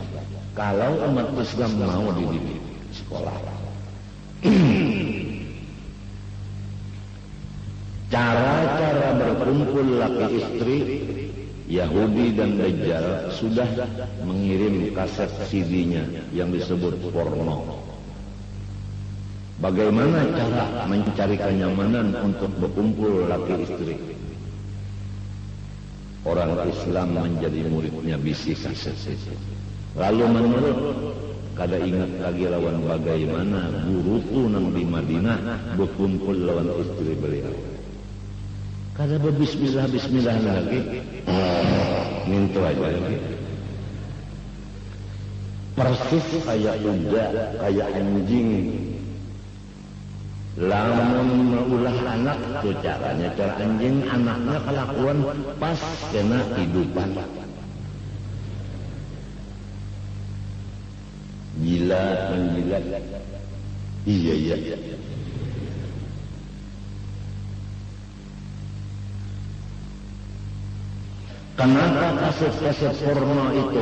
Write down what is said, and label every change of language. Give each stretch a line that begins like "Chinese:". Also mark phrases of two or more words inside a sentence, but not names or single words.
Indonesian: Kalau umat Islam mau dididik sekolah, cara-cara berkumpul laki istri Yahudi dan Dajjal sudah mengirim kaset CD-nya yang disebut porno. Bagaimana cara mencari kenyamanan untuk berkumpul laki istri? Orang Islam menjadi muridnya bisi kaset.
Banjar: Lalu menurut kada ingat lagi lawan bagaimana guruku nang di Madinah berkumpul lawan istri beliau. Kada berbismillah lagi. Mintu aja lagi.
Indonesian: Persis kayak kuda, kayak anjing.
Banjar: Lamun meulah anak tuh caranya, cara anjing anaknya kelakuan pas kena hidupan.
Indonesian: Gila menjilat. Iya. Kenapa kaset-kaset porno itu?